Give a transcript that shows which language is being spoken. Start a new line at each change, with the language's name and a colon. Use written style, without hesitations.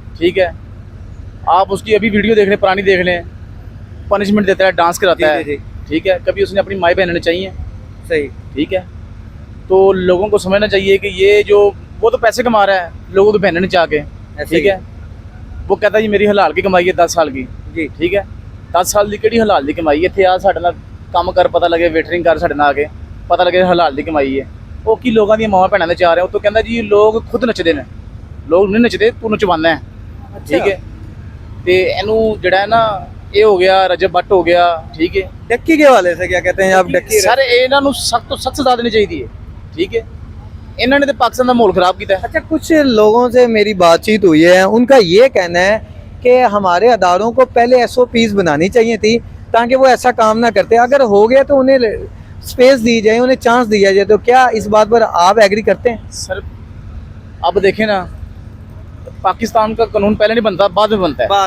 Hindi: ठीक है, आप उसकी अभी वीडियो देख लें, पुरानी देख लें, पनिशमेंट देता है, डांस कराता है, ठीक है। कभी उसने अपनी माई बहन चाहिए, सही, ठीक है। तो लोगों को समझना चाहिए कि ये जो वो तो पैसे कमा रहा है, लोगों को बहन चाह के, ठीक है। वो कहता है जी मेरी हलाल की कमाई है 10 साल की, जी, ठीक है। 10 साल की
Punjabi: ਕਿਹੜੀ ਹਲਾਲ ਦੀ ਕਮਾਈ ਇੱਥੇ ਆ ਸਾਡੇ ਨਾਲ ਕੰਮ ਕਰ, ਪਤਾ ਲੱਗੇ ਵੇਟਰਿੰਗ ਕਰ ਸਾਡੇ ਨਾਲ ਆ ਕੇ, ਪਤਾ ਲੱਗੇ ਹਲਾਲ ਦੀ ਕਮਾਈ ਹੈ। ਉਹ ਕੀ ਲੋਕਾਂ ਦੀਆਂ ਮਾਵਾਂ ਭੈਣਾਂ ਦੇ ਚਾਹ ਰਹੇ, ਉਹ ਤੋਂ ਕਹਿੰਦਾ ਜੀ ਲੋਕ ਖੁਦ ਨੱਚਦੇ ਨੇ, ਲੋਕ ਨਹੀਂ ਨੱਚਦੇ, ਤੂੰ ਨਚਵਾਉਂਦਾ ਹੈ, ਠੀਕ ਹੈ। ਤੇ ਇਹਨੂੰ ਜਿਹੜਾ ਹੈ ਨਾ, ਇਹ ਹੋ ਗਿਆ ਰਜਬ ਬੱਟ ਹੋ ਗਿਆ,
Hindi: ठीक है। डक्की के हवाले से क्या कहते हैं आप? डक्की
Punjabi: ਸਰ ਇਹਨਾਂ ਨੂੰ ਸਖਤ ਤੋਂ ਸਖਤ ਸਜ਼ਾ ਦੇਣੀ ਚਾਹੀਦੀ ਹੈ,
Hindi: ठीक है।
Punjabi: ਇਹਨਾਂ ਨੇ ਤੇ ਪਾਕਿਸਤਾਨ ਦਾ ਮਾਹੌਲ ਖਰਾਬ ਕੀਤਾ ਹੈ।
Hindi: अच्छा, कुछ लोगों से मेरी बातचीत हुई है, उनका ये कहना है कि हमारे अदारों को पहले SOPs बनानी चाहिए थी ताकि वो ऐसा काम ना करते, अगर हो गया तो उन्हें स्पेस दी जाए, उन्हें चांस दिया जाए। तो क्या इस बात पर आप एग्री करते हैं? सर अब देखें ना, पाकिस्तान का कानून पहले नहीं बनता, बाद में बनता है,